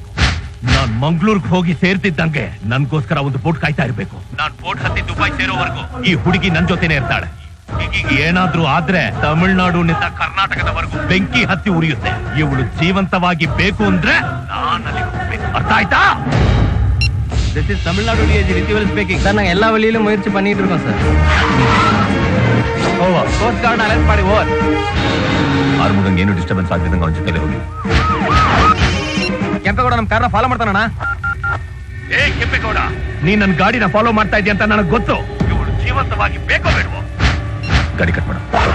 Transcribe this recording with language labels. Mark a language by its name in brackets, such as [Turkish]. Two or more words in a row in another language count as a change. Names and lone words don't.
[Kannada] ನಾನ್ ಮಂಗಳೂರ್ಗೆ ಹೋಗಿ ಸೇರ್ತಿದ್ದಂಗೆ ನನ್ಗೋಸ್ಕರ ಒಂದು ಬೋಟ್ ಕಾಯ್ತಾ ಇರ್ಬೇಕು. ನಾನ್ ಬೋಟ್ ಹತ್ತಿ ದುಬೈ ಸೇರೋವರೆಗೂ ಈ ಹುಡುಗಿ ನನ್ ಜೊತೆನೆ ಇರ್ತಾಳೆ. ಈಗ ಏನಾದ್ರೂ ಆದ್ರೆ ತಮಿಳುನಾಡಿನಿಂದ ಕರ್ನಾಟಕದವರೆಗೂ ಬೆಂಕಿ ಹತ್ತಿ ಉರಿಯುತ್ತೆ. ಇವಳು ಜೀವಂತವಾಗಿ ಬೇಕು ಅಂದ್ರೆ ನಾನಲ್ಲಿ ಹೋಗ್ಬೇಕು. ಅರ್ಥ ಆಯ್ತಾ? [English] This is Tamil Nadu DIG Rithivel speaking. Sir, [Tamil] நான் எல்லா வழியிலும் முயற்சி பண்ணிட்டு இருக்கோம் சார். [Kannada] ಓವರ್. [English] coast guard alert [Kannada] ಮಾಡಿ ಓವರ್. ಆರ್ಮುಗಂಗೆ ಏನು ಡಿಸ್ಟರ್ಬೆನ್ಸ್ ಆಗ್ತಿದ್ದಂಗೆ ಅವನ ಜೊತೆಲೆ ಹೋಗಿ. ಕೆಂಪೇಗೌಡ ನಮ್ಮ ಕಾರ್ನ ಫಾಲೋ ಮಾಡ್ತಾನಣ್ಣ. ಕೆಂಪೇಗೌಡ, ನೀನ್ ನನ್ನ ಗಾಡಿನ ಫಾಲೋ ಮಾಡ್ತಾ ಇದೀಯ ಅಂತ ನನಗೆ ಗೊತ್ತು. ಇವಳು ಜೀವಂತವಾಗಿ ಬೇಕೋ ಬೇಡವೋ? ಗಾಡಿ ಕಟ್ ಮಾಡ.